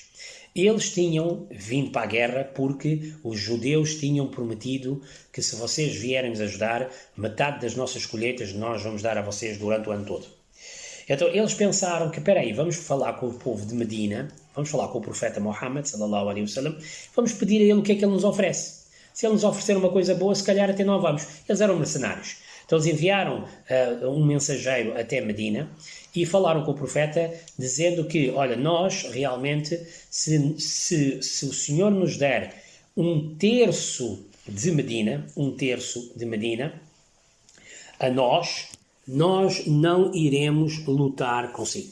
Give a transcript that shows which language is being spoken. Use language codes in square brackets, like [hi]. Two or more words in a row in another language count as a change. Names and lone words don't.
[pt] Eles tinham vindo para a guerra porque os judeus tinham prometido que se vocês vierem nos ajudar, metade das nossas colheitas nós vamos dar a vocês durante o ano todo. Então eles pensaram que, espera aí, vamos falar com o povo de Medina, vamos falar com o profeta Muhammad, [ar] صلى الله عليه وسلم, [pt] vamos pedir a ele o que é que ele nos oferece. Se ele nos oferecer uma coisa boa, se calhar até não vamos. Eles eram mercenários. Então eles enviaram um mensageiro até Medina e falaram com o profeta dizendo que, olha, nós realmente, se o Senhor nos der um terço de Medina, a nós não iremos lutar consigo.